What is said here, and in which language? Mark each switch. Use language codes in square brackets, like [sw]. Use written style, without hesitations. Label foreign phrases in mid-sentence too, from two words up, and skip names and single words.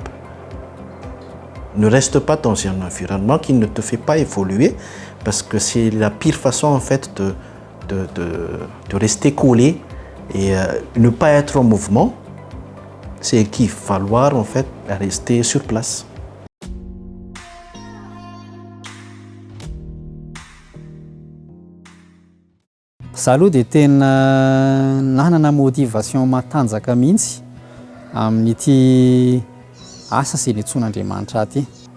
[fr] Ne reste pas dans un environnement qui ne te fait pas évoluer, parce que c'est la pire façon en fait de rester collé et ne pas être en mouvement. C'est qu'il va falloir en fait rester sur place. [mg] Za aloha dia tena nanana motivation matanjaka mihitsy amin'ity asa izay niantsoan'Andriamanitra aty.